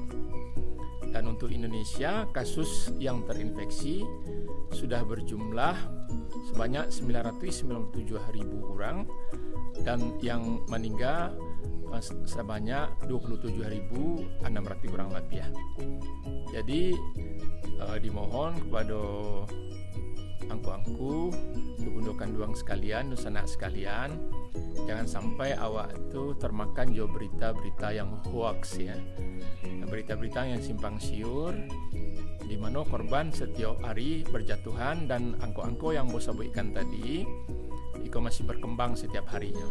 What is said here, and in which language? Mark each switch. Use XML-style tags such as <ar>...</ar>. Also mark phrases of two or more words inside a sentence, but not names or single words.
<id>Dan untuk Indonesia, kasus yang terinfeksi sudah berjumlah sebanyak 997.000 orang dan yang meninggal sebanyak 27.600 orang lebih ya. Jadi dimohon kepada</id> <min>angku-angku, bundokan duang sekalian, sanak sekalian,</min> <id>jangan sampai awak itu termakan jauh berita-berita yang hoax ya, berita-berita yang simpang siur, di mana korban setiap hari berjatuhan, dan angko-angko yang bos sebutkan tadi itu masih berkembang setiap harinya.</id>